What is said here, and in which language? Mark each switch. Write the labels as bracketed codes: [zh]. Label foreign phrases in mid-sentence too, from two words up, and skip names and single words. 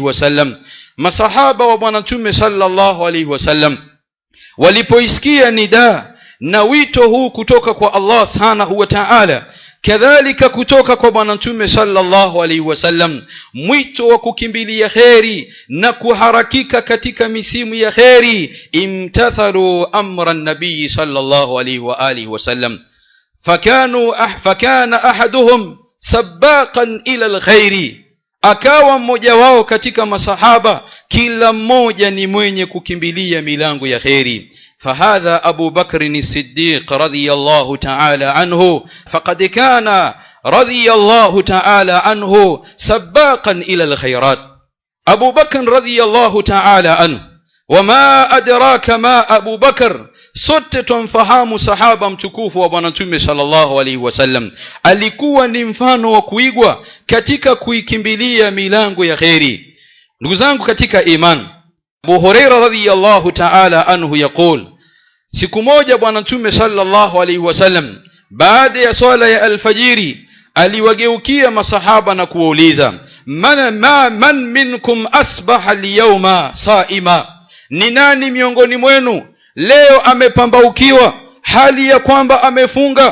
[sw] wasallam, masahaba wa bwana mtume [ar] صلى الله عليه وسلم [sw] walipoisikia nidaa na wito huu kutoka kwa Allah [ar] سبحانه وتعالى, [sw] kadhalika kutoka kwa bwana mtume [ar] صلى الله عليه وسلم, [sw] mwito wa kukimbilia kheri na kuharakika katika misimu ya kheri, [ar] امتثالا أمر النبي صلى الله عليه وعلى آله وسلم, فكان أحدهم سباقا إلى الخير, [sw] akawa mmoja wao katika masahaba kila mmoja ni mwenye kukimbilia milango ya kheri. [ar] فهذا أبو بكر الصديق رضي الله تعالى عنه، فقد كان رضي الله تعالى عنه سباقا إلى الخيرات. أبو بكر رضي الله تعالى عنه، وما أدراك ما أبو بكر، [sw] sote tumfahamu sahaba mtukufu wa bwana mtume [ar] صلى الله عليه وسلم, [sw] alikuwa ni mfano wa kuigwa katika kuikimbilia milango ya kheri. Ndugu zangu katika iman, Abu Huraira [ar] رضي الله تعالى عنه يقول, [sw] siku moja bwana mtume [ar] صلى الله عليه وسلم [sw] baada ya swala ya alfajiri aliwageukia masahaba na kuwauliza, [ar] من منكم أصبح اليوم صائما, [sw] ni nani miongoni mwenu leo amepambaukiwa hali ya kwamba amefunga?